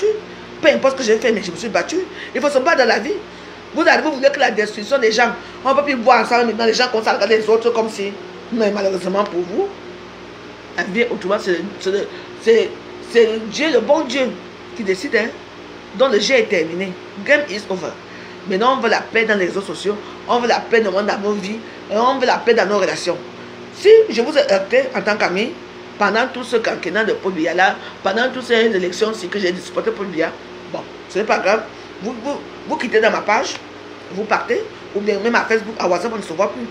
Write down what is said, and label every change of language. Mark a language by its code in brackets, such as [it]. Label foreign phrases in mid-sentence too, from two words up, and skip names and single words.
[fr] Peu importe ce que j'ai fait, mais je me suis battu. Il faut se battre dans la vie. Vous arrivez, vous voulez que la destruction des gens, on ne peut plus voir ensemble maintenant, les gens commencent à regarder les autres comme si, mais malheureusement pour vous, la vie autrement, c'est Dieu, le bon Dieu, qui décide, hein, dont le jeu est terminé. [en] Game is over. [fr] Maintenant, on veut la paix dans les réseaux sociaux, on veut la paix dans nos vies, et on veut la paix dans nos relations. Si je vous ai heurté en tant qu'ami, pendant tout ce quinquennat de Paul Biya là, pendant toutes ces élections aussi que j'ai supporté Paul Biya, bon, ce n'est pas grave. Vous quittez dans ma page, vous partez, ou bien même à Facebook, à WhatsApp, on ne se voit plus.